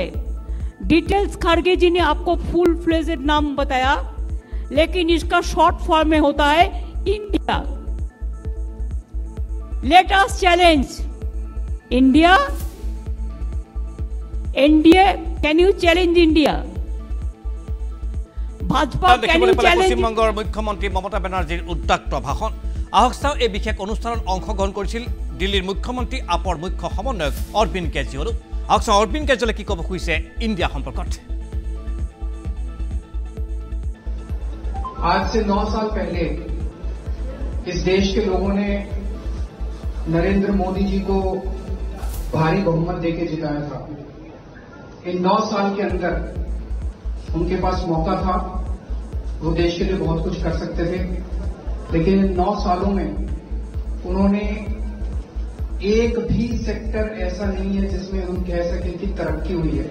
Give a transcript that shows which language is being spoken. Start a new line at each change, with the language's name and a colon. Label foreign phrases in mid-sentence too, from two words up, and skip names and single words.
Hindi: डिटेल्स खड़गे जी ने आपको
English: full fledged
Hindi: नाम बताया, लेकिन इसका
English: short form
Hindi: में होता है इंडिया।
English: let us challenge India. NDA, can you challenge India? भाजपा can you challenge?
Assamese: পশ্চিমবঙ্গৰ মুখ্যমন্ত্ৰী মমতা বেনাৰ্জীৰ উদ্দাক্ত ভাষণ। আহক চাওঁ এই বিশেষ অনুষ্ঠানত অংশগ্ৰহণ কৰিছিল দিল্লীৰ মুখ্যমন্ত্ৰী আপৰ মুখ্য সমন্বয়ক অৰবিন্দ কেজৰিৱাল। আহক চাওঁ অৰবিন্দ কেজৰিৱালে কি ক'ব খুজিছে ইণ্ডিয়া সম্পৰ্কত।
Hindi: आज से 9 साल पहले इस देश के लोगों ने नरेंद्र मोदी जी को भारी बहुमत देके जिताया था। इन 9 साल के अंदर उनके पास मौका था, वो देश के लिए बहुत कुछ कर सकते थे, लेकिन इन 9 सालों में उन्होंने एक भी सेक्टर ऐसा नहीं है जिसमें हम कह सकें कि तरक्की हुई है।